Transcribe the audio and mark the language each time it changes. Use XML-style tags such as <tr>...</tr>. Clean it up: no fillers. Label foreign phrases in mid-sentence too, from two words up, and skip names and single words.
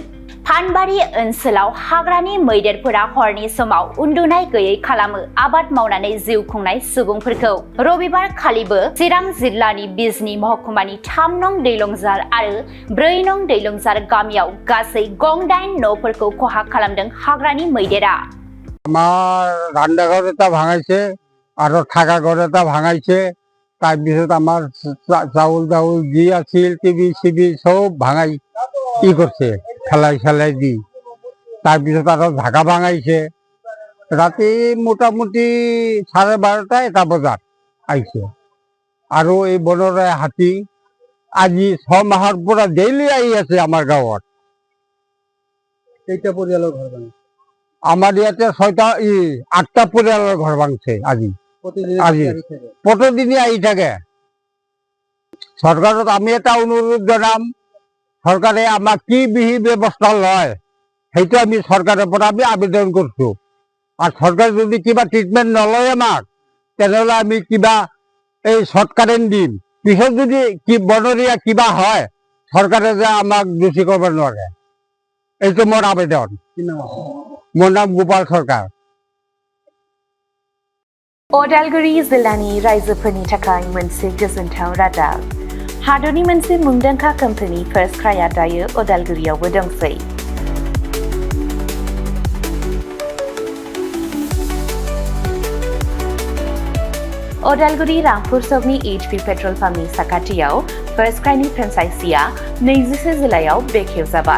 <brx>फानबारि ओनसोलाव हाग्रानि मैदेरफोरा हरनि समाव उन्दुनाय गैयै खालामो आबाद मावनानै जिउ खुंनाय सुबुंफोरखौ। रबिबार खालिबो चिरां जिल्लानि बिजनी महकुमानि 3 नं दैलंजार आरो 4 नं दैलंजार गामियाव गासै गं 8 न'फोरखौ खहा खालामदों हाग्रानि मैदेरा।</brx> <as>আমার রান্নাঘর এটা ভাঙাইছে আর থাকা ঘর এটা ভাঙাইছে। তাৰপিছত আমার চাউল যি আছিল টিভি সিভি সব ভাঙাই করছে ফেলাই দি। তাৰপিছত আৰু ঢাকা ভাঙাইছে। ৰাতি মোটামুটি 12:30 এটা বজাত আহিছে। আৰু এই বনৰে হাতী আজি 6 মাহৰ পৰা ডেইলি আহি আছে আমাৰ গাঁৱত। কেইটা পৰিয়ালৰ ঘৰ ভাঙিছে? আমার ইয়াতে 8টা পৰিয়ালৰ ঘৰ ভাঙছে আজি। প্ৰতিদিনে আহি থাকে। চৰকাৰত আমি এটা অনুৰোধ জনাম, চৰকাৰে আমাক কি বিহি ব্যৱস্থা লয় সেইটো আমি চৰকাৰৰ পৰা আমি আবেদন করছো। আর সরকার যদি কিবা ট্রিটমেন্ট নলয় আমাক, তেনেহলে আমি কিবা এই শর্টকারেন্ট দিম। পিছত যদি কি বনৰীয়া কিবা হয়, চৰকাৰে যে আমাক দোষী কৰিব নোৱাৰে। এইটো মোৰ আবেদন। মোৰ नाम गोपाल सरकार।</as> <brx>अदालगुरि जिल्लानि रायजोफोरनि थाखाय मोनसे गोजोनथाव रादाब। हादरनि मोनसे मुंदांखा कम्पानि फार्स्ट क्राइआ दायो अदालगुरियावबो दंसै। अदालगुरि रामपुर सकनि HP पेट्रल पाम्पनि साखाथियाव फार्स्ट क्राइनि फ्रेन्चाइजिआ 21 जुलाइआव बेखेवजाबाय।</brx>